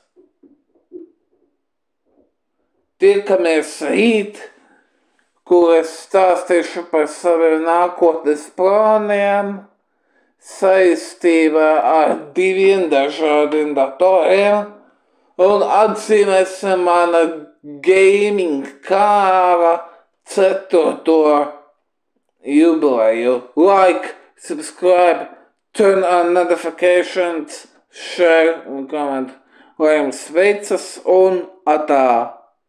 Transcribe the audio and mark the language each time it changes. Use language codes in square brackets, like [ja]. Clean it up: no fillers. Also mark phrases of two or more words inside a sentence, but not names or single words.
[lv] Tiekamies rīt, kur es stāstīšu par saviem nākotnes plāniem saistībā ar 2 dažādiem datoriem. Un atzīmēsim mana gaming kāra 4. jubileju. [en] Like, subscribe, turn on notifications, share un comment. [lv] Lai jums veicas un atā!